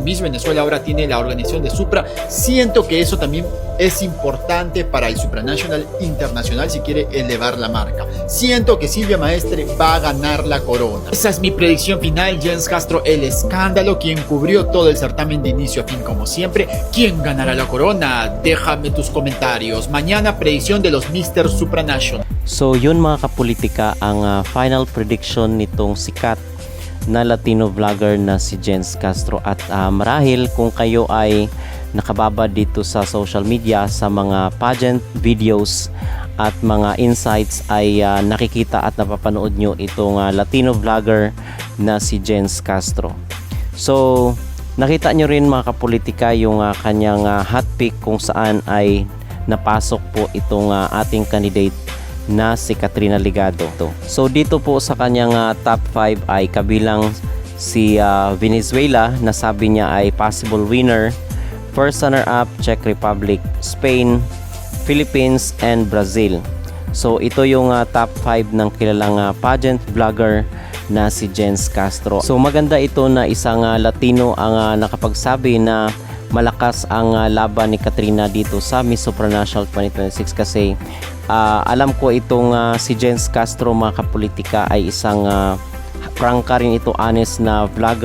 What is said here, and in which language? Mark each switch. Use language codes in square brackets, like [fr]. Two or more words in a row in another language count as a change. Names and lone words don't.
[es] Miss Venezuela ahora tiene la organización de Supra. Siento que eso también es importante para el Supranational Internacional si quiere elevar la marca. Siento que Silvia Maestre va a ganar la corona. Esa es mi predicción final. Jens Castro, el escándalo, quien cubrió todo el certamen de inicio a fin como siempre. ¿Quién ganará la corona? Déjame tus comentarios. Mañana predicción de los Mr. Supranational. [tl] So yun mga kapolitika, ang [en] final prediction [tl] nitong sikat na [en] Latino vlogger [tl] na si Jens Castro. At marahil kung kayo ay nakababa dito sa [en] social media [tl] sa mga [en] pageant videos [tl] at mga insights ay nakikita at napapanood nyo itong [en] Latino vlogger [tl] na si Jens Castro. So nakita nyo rin mga kapolitika yung kanyang [en] hot pick [tl] kung saan ay napasok po itong ating candidate na si Katrina Ligado. So dito po sa kanyang top 5 ay kabilang si Venezuela na sabi niya ay [en] possible winner. First runner-up, Czech Republic, Spain, Philippines, and Brazil. [tl] So ito yung top 5 ng kilalang [en] pageant vlogger [tl] na si Jens Castro. So maganda ito na isang Latino ang nakapagsabi na malakas ang laban ni Katrina dito sa Miss Supranational 2026 kasi alam ko itong si Jens Castro mga kapolitika ay isang prangka rin ito, honest na vlogger.